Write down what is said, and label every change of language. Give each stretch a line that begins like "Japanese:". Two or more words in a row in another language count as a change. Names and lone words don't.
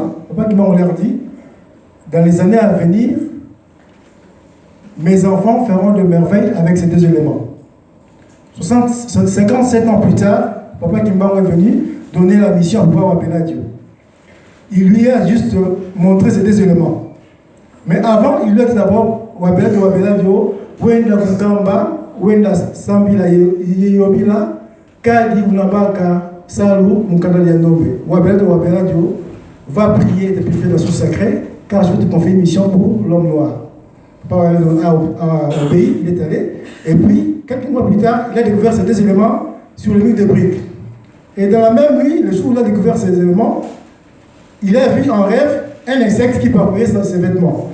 French: Papa Kimbangu leur dit, dans les années à venir, mes enfants feront de merveilles avec ces 2 éléments. 57 ans plus tard, Papa Kimbangu est venu donner la mission à Papa Wapeladio. Il lui a juste montré ces 2 éléments. Mais avant, il lui a dit d'abord,
Kongo: Wapeladio, Wenda Kukamba, Wenda Sambila Yeyobila, Kadi Unabaka, Salou, Mukanda Lianobe.
French: Wapeladio va prier depuis le fait de la source sacrée, car je vais te confier une mission pour l'homme noir. Papa a obéi, il est allé. Et puis, quelques mois plus tard, il a découvert ces 2 éléments sur le mur de briques. Et dans la même nuit, le jour où il a découvert ces éléments, il a vu en rêve un insecte qui parcourait ses vêtements.